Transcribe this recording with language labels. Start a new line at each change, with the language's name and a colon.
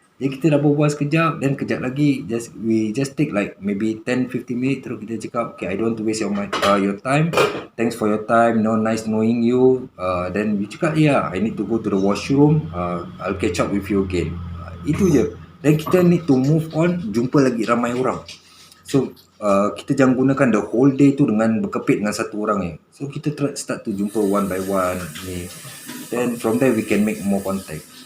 Malay: Jadi kita dah berbual sekejap, dan kejap lagi
English: we just take like maybe 10-15 minutes,
Malay: terus kita cakap,
English: okay, I don't want to waste your time, thanks for your time, nice knowing you. Then we cakap, yeah, I need to go to the washroom, I'll catch up with you again.
Malay: Itu je. Dan kita
English: need to move on,
Malay: jumpa lagi ramai orang. So kita jangan gunakan
English: the whole day
Malay: tu dengan berkepit dengan satu orang ni.
English: So kita start to jumpa one by one ni. Then from there we can make more contact.